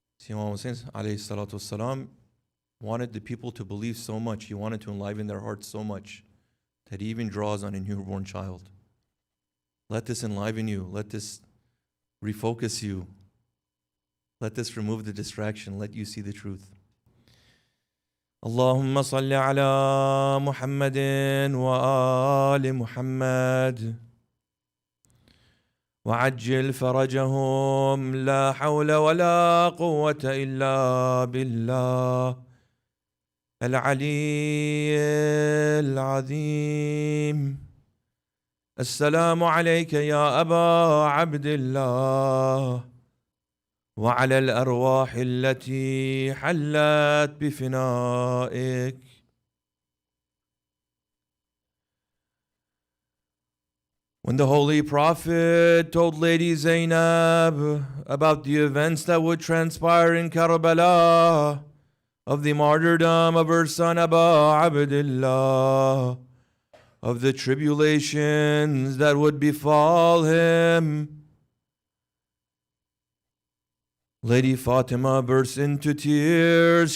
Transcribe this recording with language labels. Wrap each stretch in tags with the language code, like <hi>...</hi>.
<en>Imam Hussein alayhi salatu wasalam wanted the people to believe so much, he wanted to enliven their hearts so much, that he even draws on a newborn child. Let this enliven you, let this refocus you, let this remove the distraction, let you see the truth.</en> <ar>اللهم صل على محمد وآل محمد وعجل فرجهم لا حول ولا قوة إلا بالله العلي العظيم. السلام عليك يا أبا عبد الله وعلى الأرواح التي حلت بفنائك.</ar> <en>When the Holy Prophet told Lady Zainab about the events that would transpire in Karbala, of the martyrdom of her son Abu Abdullah, of the tribulations that would befall him, Lady Fatima burst into tears.</en>